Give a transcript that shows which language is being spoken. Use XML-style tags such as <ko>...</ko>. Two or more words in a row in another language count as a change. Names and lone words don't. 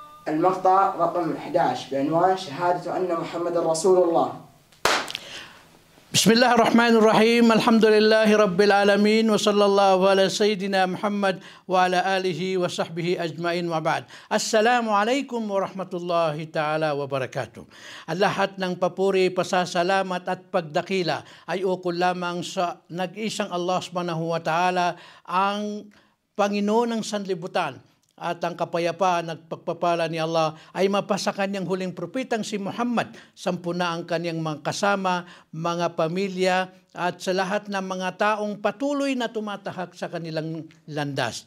<ar>المقطع رقم 11 بعنوان شهادة أن محمد رسول الله. بسم الله الرحمن الرحيم. الحمد لله رب العالمين وصلى الله على سيدنا محمد وعلى آله وصحبه أجمعين وبعد. السلام عليكم ورحمة الله تعالى وبركاته.</ar> <tl>Ang lahat ng papuri, pasasalamat at pagdakila ay ukol lamang sa nag-isang</tl> <ar>الله سبحانه وتعالى,</ar> <tl>ang Panginoon ng sanlibutan. At ang kapayapaan at pagpapala ni Allah ay mapasa kanyang huling propetang si Muhammad, sampuna ang kanyang mga kasama, mga pamilya, at sa lahat ng mga taong patuloy na tumatahak sa kanilang landas.</tl>